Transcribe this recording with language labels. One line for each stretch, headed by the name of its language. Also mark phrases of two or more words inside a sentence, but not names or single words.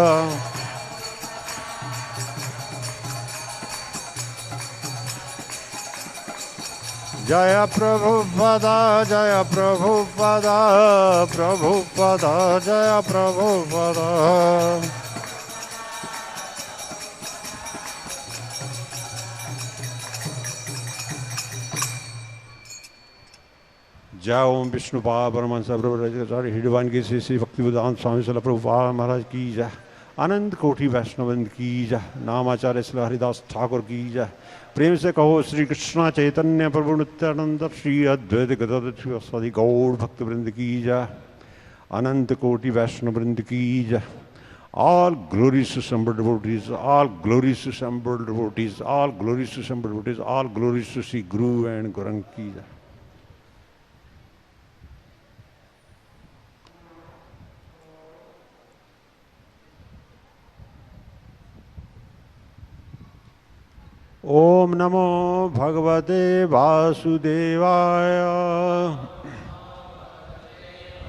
Hindi: जय प्रभुपदा प्रभुपदा जय प्रभुपदा। जय ओम विष्णुपाद परमहंस प्रभुराचार्य हृदयवान के श्री भक्तिवेदांत स्वामी श्रील प्रभुपाद महाराज की जय। अनंत कोटि वैष्णववृंद की जय। नामाचार्य श्री हरिदास ठाकुर की जय। प्रेम से कहो श्री कृष्णा चैतन्य प्रभु नित्यानंद श्री अद्वैत गदाधर स्वादि गौड़ भक्तवृंद की जय। अनंत कोटि वैष्णववृंद की जय।
English: All glories to assembled devotees, all glories to assembled devotees, all glories to assembled devotees, all glories to Sri Guru and Gaurang
Hindi: ki jai.
Sanskrit: ओम नमो भगवते वासुदेवाय।